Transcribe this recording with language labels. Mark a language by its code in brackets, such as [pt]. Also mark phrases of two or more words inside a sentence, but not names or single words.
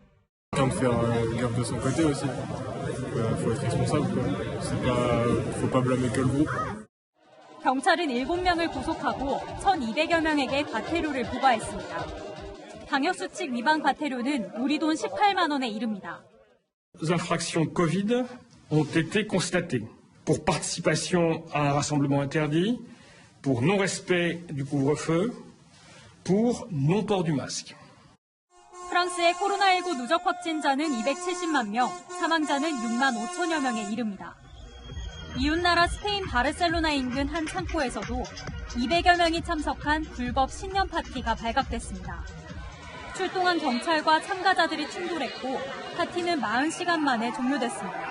[ko] 경찰은 7명을 구속하고 1,200여 명에게 과태료를 부과했습니다. 방역수칙 위반 과태료는 우리 돈 18만 원에 이릅니다. [fr] Infractions Covid ont été constatées pour participation à un rassemblement interdit, pour non-respect du couvre-feu, pour non-port du masque. [ko] 프랑스의 코로나19 누적 확진자는 270만 명, 사망자는 6만 5천여 명에 이릅니다. 이웃나라 스페인 바르셀로나 인근 한 창고에서도 200여 명이 참석한 불법 신년 파티가 발각됐습니다. 출동한 경찰과 참가자들이 충돌했고 파티는 40시간 만에 종료됐습니다.